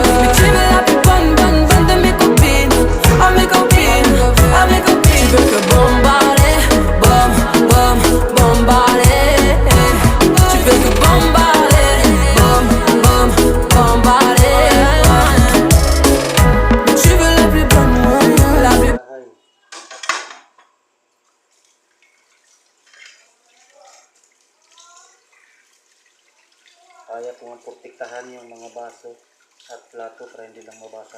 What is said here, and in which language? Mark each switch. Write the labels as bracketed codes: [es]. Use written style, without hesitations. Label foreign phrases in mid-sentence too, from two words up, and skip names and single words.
[fr] Mais tu veux la plus bonne, bonne, bonne de mes copines, à mes copines, à mes copines. Tu veux que bombarder, bom, bom, bombarder. Tu veux que bombarder, bom, bom, bombarder. Mais tu veux la plus bonne moyen, la plus. [tl] Kaya po ang protektahan yung mga baso at plato para hindi lang mabasag.